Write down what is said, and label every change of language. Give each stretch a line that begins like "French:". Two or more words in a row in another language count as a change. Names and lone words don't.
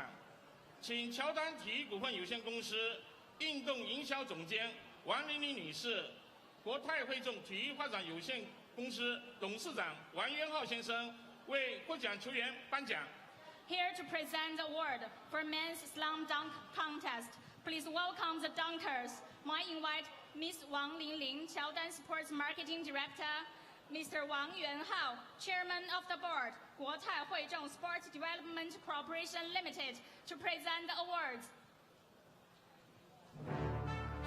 Chinese: 请乔丹体育股份有限公司运动营销总监王玲玲女士、国泰汇众体育发展有限公司董事长王元浩先生为获奖球员颁奖。
English: Here to present the award for men's slam dunk contest. Please welcome the dunkers. May I invite Ms. Wang Lingling, Qiaodan Sports Marketing Director, Mr. Wang Yuanhao, Chairman of the Board, Guotai Huizhong Sports Development Corporation Limited, to present the awards.